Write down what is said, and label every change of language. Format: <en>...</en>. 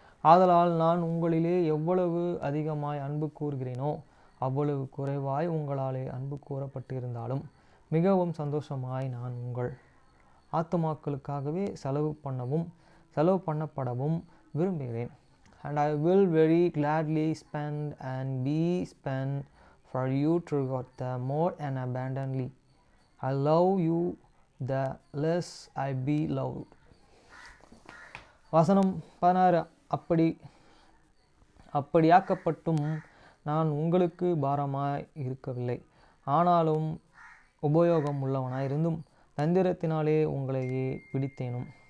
<ta>ஆதலால் நான் உங்களிலே எவ்வளவு அதிகமாய் அன்பு கூறுகிறேனோ அவ்வளவு குறைவாய் உங்களாலே அன்பு கூறப்பட்டிருந்தாலும் மிகவும் சந்தோஷமாய் நான் உங்கள் ஆத்துமாக்களுக்காகவே செலவு பண்ணப்படவும் விரும்புகிறேன்.</ta> <en>And I will very gladly spend and be spent for you to God the more and abundantly. I love you the less I be loved.</en> <ta>வசனம் 16. அப்படியாக்கப்பட்டும் நான் உங்களுக்கு பாரமாய் இருக்கவில்லை, ஆனாலும் உபயோகம் உள்ளவனாயிருந்தும் தந்திரத்தினாலே உங்களையே பிடித்தேனும்.</ta>